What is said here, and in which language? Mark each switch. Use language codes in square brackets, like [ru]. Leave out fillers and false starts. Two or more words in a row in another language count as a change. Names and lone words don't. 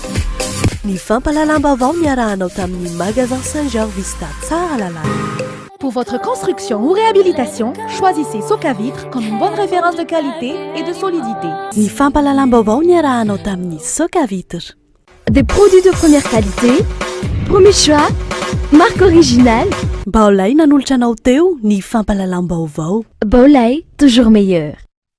[mg] Ny fampalalam-baovao miarahanao tamin'ny magasin Saint-Georges Vista tsara lalàna. [fr] Pour votre construction ou réhabilitation, choisissez Soka Vitre comme une bonne référence de qualité et de solidité. [mg] Ny fampalalam-baovao ny arahanao tamin'ny Soka Vitre. [fr] Des produits de première qualité, premier choix, marque originale. [mg] Baolay nanolotra anao teo ny fampalalam-baovao. Baolay, [fr] toujours meilleur.